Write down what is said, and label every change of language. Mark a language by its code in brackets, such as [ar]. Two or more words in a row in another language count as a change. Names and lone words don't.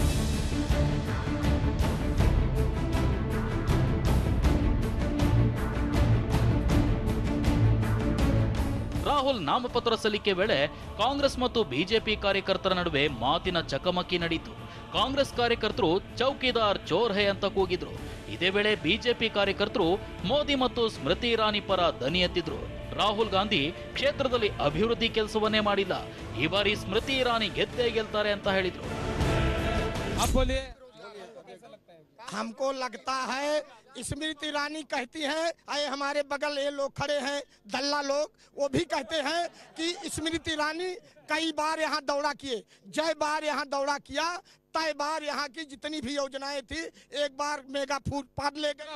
[kn] ರಾಹುಲ್ ನಾಮಪತ್ರ ಸಲ್ಲಿಕೆ ವೇಳೆ ಕಾಂಗ್ರೆಸ್ ಮತ್ತು ಬಿಜೆಪಿ ಕಾರ್ಯಕರ್ತರ ನಡುವೆ ಮಾತಿನ ಚಕಮಕಿ ನಡೆಯಿತು. ಕಾಂಗ್ರೆಸ್ ಕಾರ್ಯಕರ್ತರು [hi] चौकीदार चोर है [kn] ಅಂತ ಕೂಗಿದ್ರು. ಇದೇ ವೇಳೆ ಬಿಜೆಪಿ ಕಾರ್ಯಕರ್ತರು ಮೋದಿ ಮತ್ತು ಸ್ಮೃತಿ ಇರಾನಿ ಪರ ದನಿ ಎತ್ತಿದ್ರು. ರಾಹುಲ್ ಗಾಂಧಿ ಕ್ಷೇತ್ರದಲ್ಲಿ ಅಭಿವೃದ್ಧಿ ಕೆಲಸವನ್ನೇ ಮಾಡಿಲ್ಲ, ಈ ಬಾರಿ ಸ್ಮೃತಿ ಇರಾನಿ ಗೆದ್ದೇ ಗೆಲ್ತಾರೆ ಅಂತ ಹೇಳಿದ್ರು. [hi] हमको लगता है स्मृति ईरानी कहती हैं, अरे हमारे बगल ये लोग खड़े हैं दल्ला लोग, वो भी कहते हैं कि स्मृति ईरानी कई बार यहाँ दौरा किए, जय बार यहाँ दौरा किया, तय बार यहाँ की जितनी भी योजनाएं थी एक बार मेगा फूड पार्क ले गए।